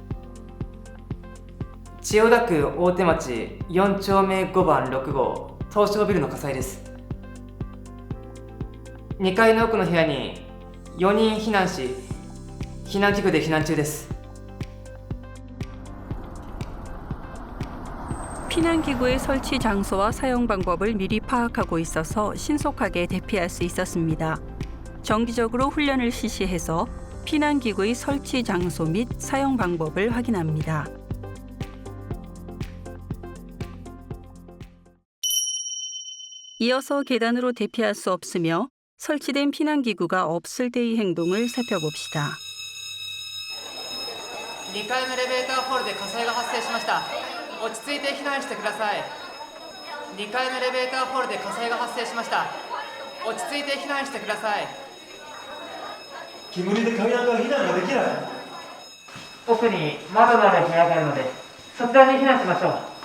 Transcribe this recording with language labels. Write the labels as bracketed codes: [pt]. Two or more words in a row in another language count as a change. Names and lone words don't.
[ja] 千代田区大手町4丁目5番6号東証ビルの火災です。2階の奥の部屋に4人避難し、避難器具で避難中です。 [ko] 피난기구의 설치 장소와 사용 방법을 미리 파악하고 있어서 신속하게 대피할 수 있었습니다. 정기적으로 훈련을 실시해서 피난기구의 설치 장소 및 사용 방법을 확인합니다. 이어서 계단으로 대피할 수 없으며 설치된 피난기구가 없을 때의 행동을 살펴봅시다. [ja] 2 階のエレベーターホールで火災が発生しました。落ち着いて避難してください。2階のエレベーターホールで火災が発生しました。落ち着いて避難してください。煙で階段から避難ができない。奥に窓のある部屋があるので、そちらに避難しましょう。